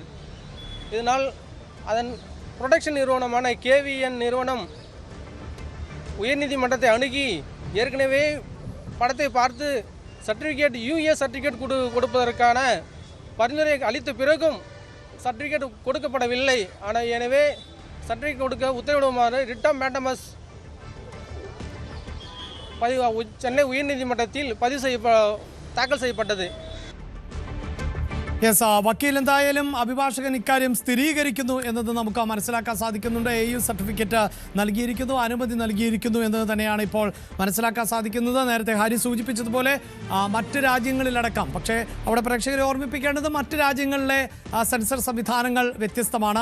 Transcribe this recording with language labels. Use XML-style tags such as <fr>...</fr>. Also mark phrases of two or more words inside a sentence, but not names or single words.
<ta>இதனால் அதன் ப்ரொடக்ஷன் நிறுவனமான KVN நிறுவனம் உயர்நீதிமன்றத்தை அணுகி ஏற்கனவே படத்தை பார்த்து சர்டிஃபிகேட் UA சர்டிஃபிகேட் கொடுப்பதற்கான பரிந்துரை அளித்த பிறகும் சர்டிஃபிகேட் கொடுக்கப்படவில்லை. ஆனால் எனவே சர்டிஃபிகேட் கொடுக்க உத்தரவிடுமாறு</ta> <en>writ of mandamus</en> <ta>சென்னை உயர்நீதிமன்றத்தில் தாக்கல் செய்யப்பட்டது.</ta> <ml>യെസ്, വക്കീൽ എന്തായാലും അഭിഭാഷകൻ ഇക്കാര്യം സ്ഥിരീകരിക്കുന്നു എന്നത് നമുക്ക് മനസ്സിലാക്കാൻ സാധിക്കുന്നുണ്ട്. AU സർട്ടിഫിക്കറ്റ് നൽകിയിരിക്കുന്നു, അനുമതി നൽകിയിരിക്കുന്നു എന്നത് തന്നെയാണ് ഇപ്പോൾ മനസ്സിലാക്കാൻ സാധിക്കുന്നത്. നേരത്തെ ഹരി സൂചിപ്പിച്ചതുപോലെ മറ്റ് രാജ്യങ്ങളിലടക്കം, പക്ഷേ അവിടെ പ്രേക്ഷകരെ ഓർമ്മിപ്പിക്കേണ്ടത് മറ്റ് രാജ്യങ്ങളിലെ സെൻസർ സംവിധാനങ്ങൾ വ്യത്യസ്തമാണ്.</ml>